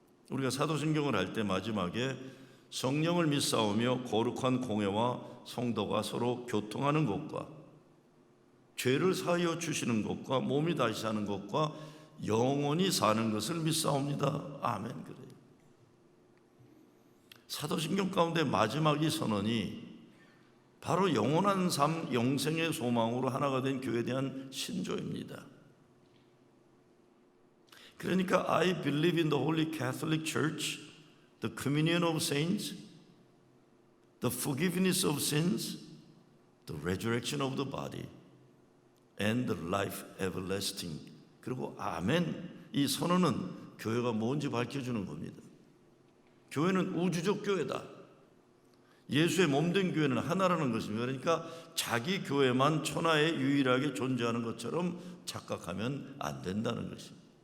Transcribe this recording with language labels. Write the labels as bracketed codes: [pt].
[ko] 우리가 사도신경을 할 때 마지막에 성령을 믿사오며 거룩한 공회와 성도가 서로 교통하는 것과 죄를 사하여 주시는 것과 몸이 다시 사는 것과 영원히 사는 것을 믿사옵니다. 아멘. 그래요. 사도신경 가운데 마지막 이 선언이 바로 영원한 삶, 영생의 소망으로 하나가 된 교회에 대한 신조입니다. 그러니까 [en] I believe in the Holy Catholic Church, the communion of saints, the forgiveness of sins, the resurrection of the body, and the life everlasting. [ko] 그리고 아멘, 이 선언은 교회가 뭔지 밝혀주는 겁니다. 교회는 우주적 교회다. 예수의 몸된 교회는 하나라는 것입니다. 그러니까 자기 교회만 천하에 유일하게 존재하는 것처럼 착각하면 안 된다는 것입니다.